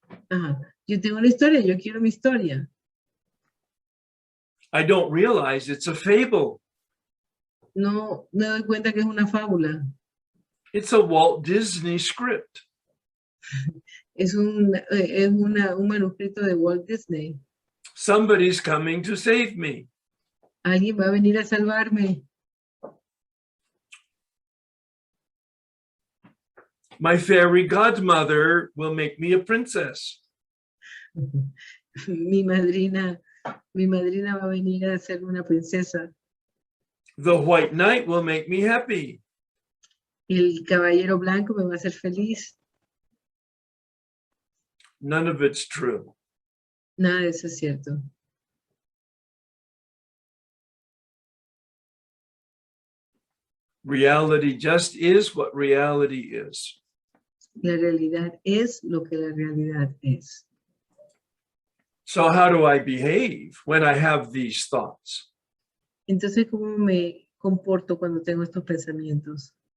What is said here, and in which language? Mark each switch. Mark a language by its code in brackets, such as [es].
[es] Ajá. Yo tengo una historia, yo quiero mi historia. [en] I don't realize it's a fable. [es] No me doy cuenta que es una fábula. [en] It's a Walt Disney script. [es] Es un manuscrito de Walt Disney. [en] Somebody's coming to save me. [es] Alguien va a venir a salvarme. [en] My fairy godmother will make me a princess. [es] Mi madrina va a venir a ser una princesa. [en] The white knight will make me happy. [es] El caballero blanco me va a hacer feliz. [en] None of it's true. [es] Nada de eso es cierto. [en] Reality just is what reality is. [es] La realidad es lo que la realidad es. [en] So how do I behave when I have these thoughts? [es] Entonces, ¿cómo me comporto cuando tengo estos pensamientos?